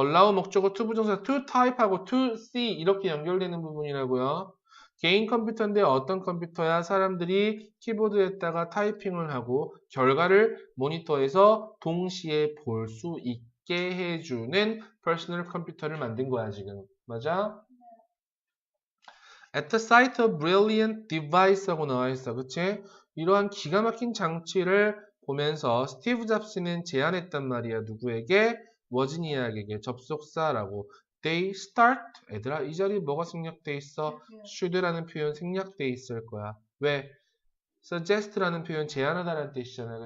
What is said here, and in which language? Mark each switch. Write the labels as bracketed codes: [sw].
[ko] allow 목적어 투부정사 to type하고 to see 이렇게 연결되는 부분이라고요. 개인 컴퓨터인데 어떤 컴퓨터야? 사람들이 키보드에다가 타이핑을 하고 결과를 모니터에서 동시에 볼 수 있게 해주는 퍼스널 컴퓨터를 만든 거야 지금. 맞아? [en] At the sight of brilliant device [ko] 하고 나와 있어. 그치? 이러한 기가 막힌 장치를 보면서 스티브 잡스는 제안했단 말이야. 누구에게? 워지니아에게 접속사라고. [en] They start. [ko] 얘들아, 이 자리에 뭐가 생략돼 있어? should라는 표현 생략돼 있을 거야. 왜? suggest라는 표현 제안하다라는 뜻이잖아.